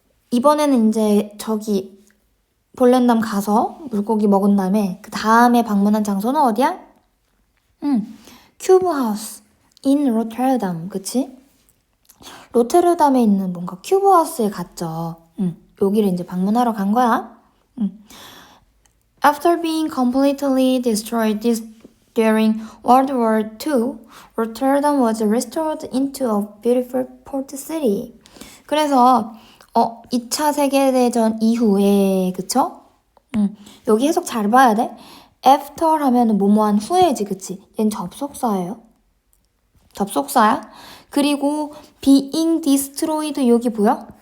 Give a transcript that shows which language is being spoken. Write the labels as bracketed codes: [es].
[ko] 이번에는 이제 저기 볼렌담 가서 물고기 먹은 다음에 그 다음에 방문한 장소는 어디야? 큐브 하우스 in 로테르담. 그치? 로테르담에 있는 뭔가 큐브 하우스에 갔죠. 여기를 이제 방문하러 간 거야. [en] After being completely destroyed during World War II, Rotterdam was restored into a beautiful port city. [ko] 그래서 2차 세계대전 이후에, 그쵸? 여기 해석 잘 봐야 돼. After 하면은 뭐뭐한 후에지, 그치? 얘는 접속사예요. 접속사야. 그리고 being destroyed 여기 보여?